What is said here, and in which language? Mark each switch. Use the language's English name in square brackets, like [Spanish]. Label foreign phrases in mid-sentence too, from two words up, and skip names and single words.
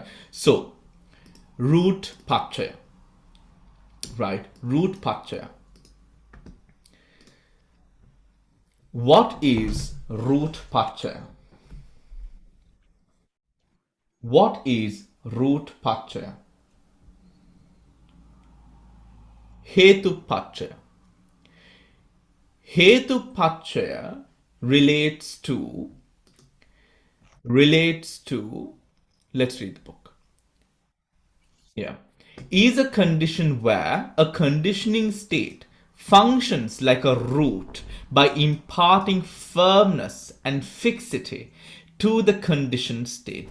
[English] So, root pacha, right? Root pacha. What is root pacha? What is root pacha? [Pali] Hetu pacha. Hetu pacha [English] relates to, let's read the book. Yeah. Is a condition where a conditioning state functions like a root by imparting firmness and fixity to the conditioned state.